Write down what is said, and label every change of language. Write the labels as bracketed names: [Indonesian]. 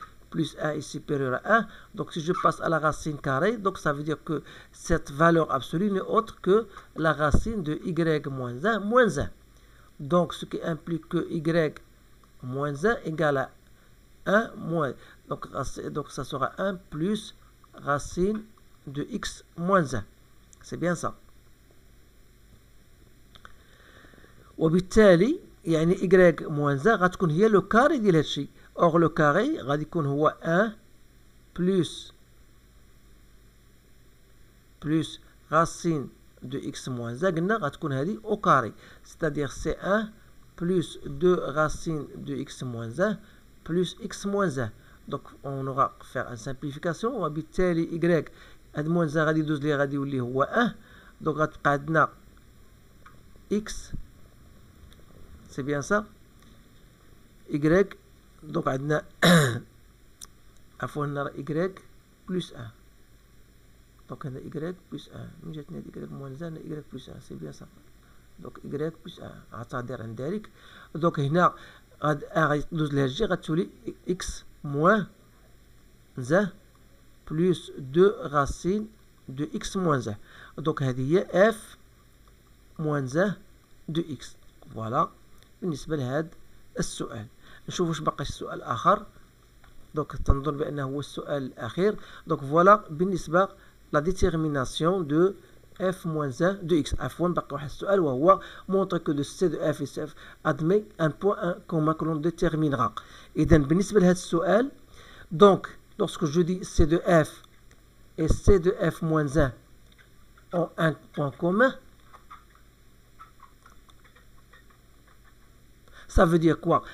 [French] plus 1 est supérieur à 1. Donc si je passe à la racine carrée, donc ça veut dire que cette valeur absolue n'est autre que la racine de y moins 1 moins 1. Donc ce qui implique que y moins 1 égale à 1 moins. Donc ça sera 1 plus racine de x moins 1. C'est bien ça. [Arabic] وبالتالي يعني y moins 1 غتكون هي لو كاري ديال هادشي. اور لو كاري غادي يكون هو 1 plus racine de x moins 1 قلنا غتكون هذه au carré. [French] C'est-à-dire c'est 1 plus 2 racine de x moins 1 plus x moins 1. Donc on aura faire une simplification. [Arabic] وبالتالي y هاد moins 1 غادي يدوز ليه غادي يولي هو 1. Donc غتبقى عندنا x. [French] C'est bien ça. Y. [Arabic] Donc عندنا عفوا نرى y plus 1. [French] Donc هنا y plus 1. من جاتنا y moins 1 y plus 1. C'est bien ça. Donc y plus 1. اعتذر عن ذلك. Donc هنا غادي تدوز لها الجي غتولي x moins 1 plus 2 racine de x moins 1. Donc هذه هي f moins 1 de x. [Arabic] Voilà. بالنسبة لهذا السؤال. نشوف واش بقى السؤال الآخر. دونك تنظن بأنه هو السؤال الأخير. دونك فوالا بالنسبة لا ديتيرميناسيون دو f moins 1 de x. [French] عفوا بقى واحد السؤال وهو montre que le c de f et c f admet un point commun que l'on déterminera. إذا بالنسبة لهذا السؤال donc lorsque je dis c de f et c de f moins 1 ont un point commun, ça veut dire quoi?